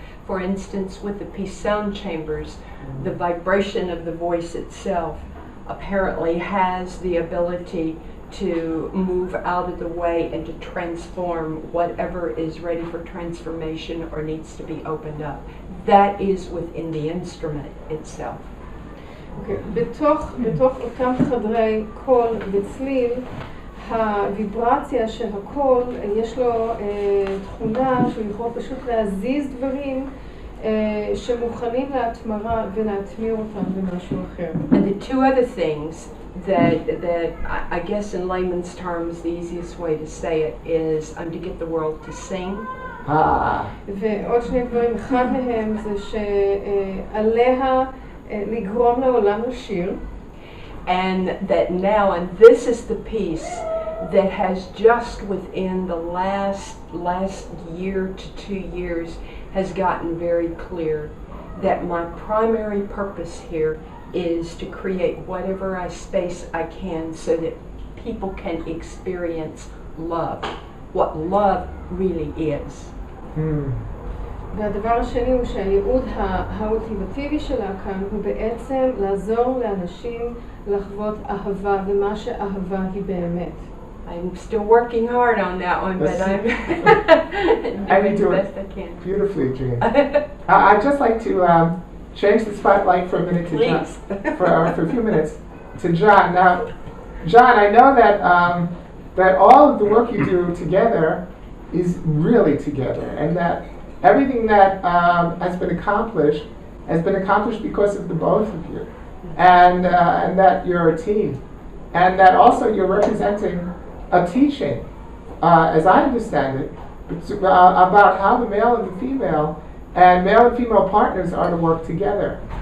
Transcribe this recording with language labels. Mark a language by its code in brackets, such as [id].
[en] For instance, with the Pehrson chambers, the vibration of the voice itself apparently has the ability to move out of the way and to transform whatever is ready for transformation or needs to be opened up. That is within the instrument itself. [he] בתוך אותם חדרי קול וצליל, הוויברציה של הקול, יש לו תכונה שהוא יכול פשוט להזיז דברים שמוכנים להתמרה ולהטמיר אותם במשהו אחר. [en] And the two other things that I guess in layman's terms the easiest way to say it is to get the world to sing. [he] ועוד שני דברים, אחד מהם זה שעליה לגרום לעולם לשיר. [en] And that now, and this is the piece that has just within the last year to 2 years has gotten very clear, that my primary purpose here is to create whatever space I can so that people can experience love, what love really is. [he] והדבר השני הוא שהייעוד האולטימטיבי שלה כאן הוא בעצם לעזור לאנשים לחוות אהבה ומה שאהבה היא באמת. [en] I'm still working hard on that one, but I'm doing the best I can. Beautifully, Jeanne. I'd just like to change the spotlight for a minute to John, for a few minutes to John. Now, John, I know that all of the work you do together is really together, and that everything that has been accomplished because of the both of you, and that you're a team, and that also you're representing a teaching, as I understand it, about how the male and the female and male and female partners are to work together.